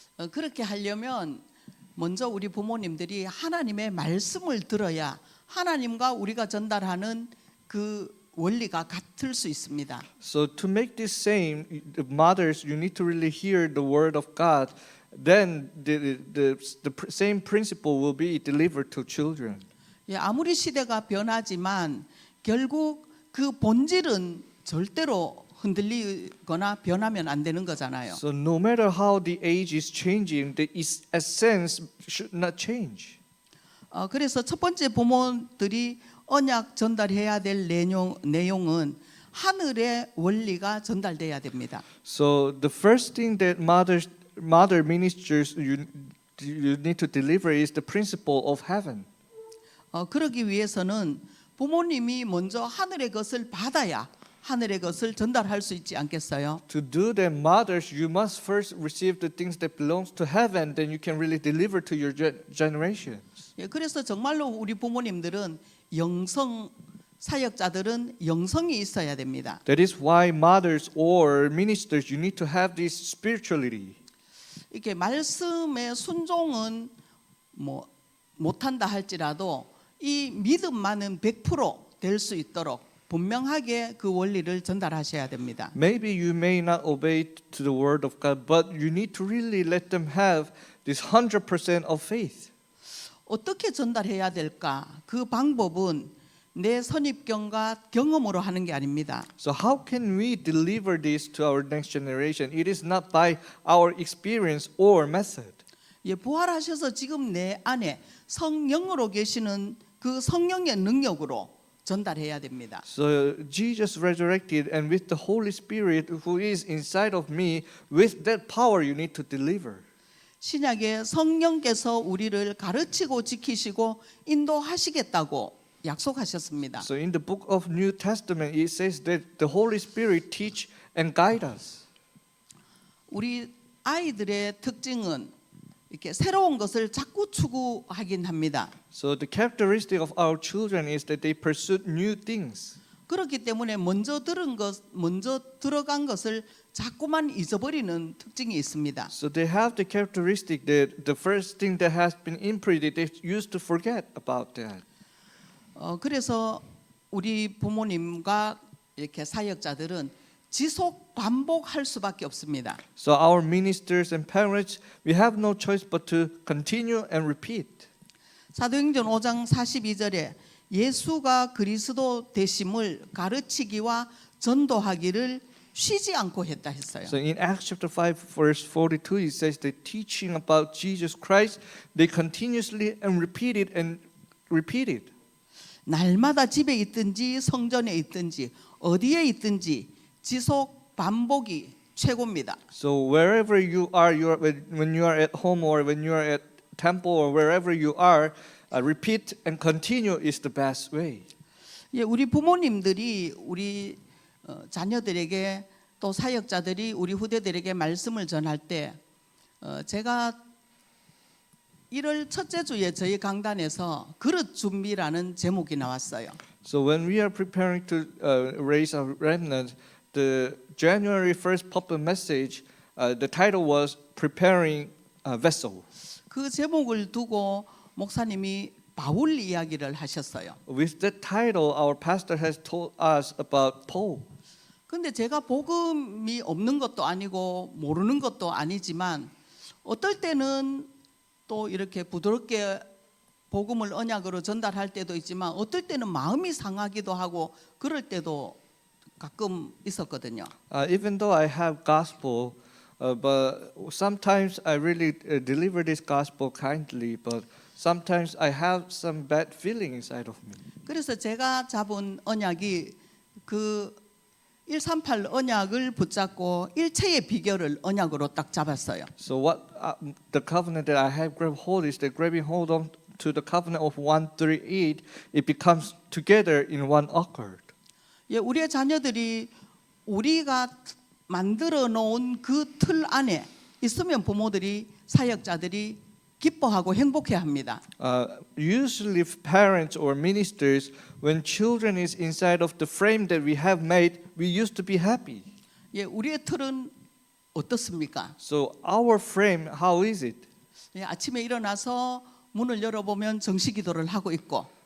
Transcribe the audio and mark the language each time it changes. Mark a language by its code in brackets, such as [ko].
[ko] 그렇게 하려면 먼저 우리 부모님들이 하나님의 말씀을 들어야 하나님과 우리가 전달하는 그 원리가 같을 수 있습니다. [en] So to make this same, the mothers, you need to really hear the word of God. Then the same principle will be delivered to children. [ko] 예, 아무리 시대가 변하지만 결국 그 본질은 절대로 흔들리거나 변하면 안 되는 거잖아요. [en] So no matter how the age is changing, the essence should not change. [ko] 그래서 첫 번째 부모들이 언약 전달해야 될 내용은 하늘의 원리가 전달돼야 됩니다. [en] So the first thing that mother ministers you need to deliver is the principle of heaven. [ko] 그러기 위해서는 부모님이 먼저 하늘의 것을 받아야 하늘의 것을 전달할 수 있지 않겠어요? [en] To do that, mothers, you must first receive the things that belongs to heaven, then you can really deliver to your generations. [ko] 예, 그래서 정말로 우리 부모님들은 영성 사역자들은 영성이 있어야 됩니다. [en] That is why mothers or ministers, you need to have this spirituality. [ko] 이렇게 말씀의 순종은 뭐 못한다 할지라도 이 믿음만은 100% 될 수 있도록 분명하게 그 원리를 전달하셔야 됩니다. [en] Maybe you may not obey to the word of God, but you need to really let them have this 100% of faith. [ko] 어떻게 전달해야 될까? 그 방법은 내 선입견과 경험으로 하는 게 아닙니다. [en] So how can we deliver this to our next generation? It is not by our experience or method. [ko] 예, 부활하셔서 지금 내 안에 성령으로 계시는 그 성령의 능력으로 전달해야 됩니다. [en] So Jesus resurrected, and with the Holy Spirit who is inside of me, with that power you need to deliver. [ko] 신약에 성령께서 우리를 가르치고 지키시고 인도하시겠다고 약속하셨습니다. [en] So in the book of New Testament, it says that the Holy Spirit teach and guide us. [ko] 우리 아이들의 특징은 이렇게 새로운 것을 자꾸 추구하긴 합니다. [en] So the characteristic of our children is that they pursue new things. [ko] 그렇기 때문에 먼저 들어간 것을 자꾸만 잊어버리는 특징이 있습니다. [en] So they have the characteristic that the first thing that has been imprinted, they used to forget about that. [ko] 그래서 우리 부모님과 이렇게 사역자들은 지속 반복할 수밖에 없습니다. [en] So our ministers and parents, we have no choice but to continue and repeat. [ko] 사도행전 5장 42절에 예수가 그리스도 되심을 가르치기와 전도하기를 쉬지 않고 했다 했어요. [en] So in Acts chapter 5 verse 42 it says that teaching about Jesus Christ they continuously and repeated. [ko] 날마다 집에 있든지 성전에 있든지 어디에 있든지 지속 반복이 최고입니다. [en] So wherever you are when you are at home or when you are at temple or wherever you are, repeat and continue is the best way. [ko] 예, 우리 부모님들이 우리 자녀들에게 또 사역자들이 우리 후대들에게 말씀을 전할 때 제가 1월 첫째 주에 저희 강단에서 그릇 준비라는 제목이 나왔어요. [en] So when we are preparing to raise a remnant, the January 1st public message, the title was preparing a vessel. [ko] 그 제목을 두고 목사님이 바울 이야기를 하셨어요. [en] With that title, our pastor has told us about Paul. [ko] 근데 제가 복음이 없는 것도 아니고 모르는 것도 아니지만 어떨 때는 또 이렇게 부드럽게 복음을 언약으로 전달할 때도 있지만 어떨 때는 마음이 상하기도 하고 그럴 때도 가끔 있었거든요. [en] Even though I have gospel, but sometimes I really deliver this gospel kindly, but sometimes I have some bad feeling inside of me. [ko] 그래서 제가 잡은 언약이 그 138 언약을 붙잡고 일체의 비결을 언약으로 딱 잡았어요. [en] So what the covenant that I have grabbed hold is that grabbing hold on to the covenant of 138, it becomes together in one accord. [ko] 예, 우리의 자녀들이 우리가 만들어 놓은 그 틀 안에 있으면 부모들이 사역자들이 기뻐하고 행복해합니다. [en] Usually parents or ministers, when children is inside of the frame that we have made, we used to be happy. [ko] 예, 우리의 틀은 어떻습니까? [en] So our frame, how is it? [ko] 예, 아침에 일어나서 문을 열어보면 정식기도를 하고 있고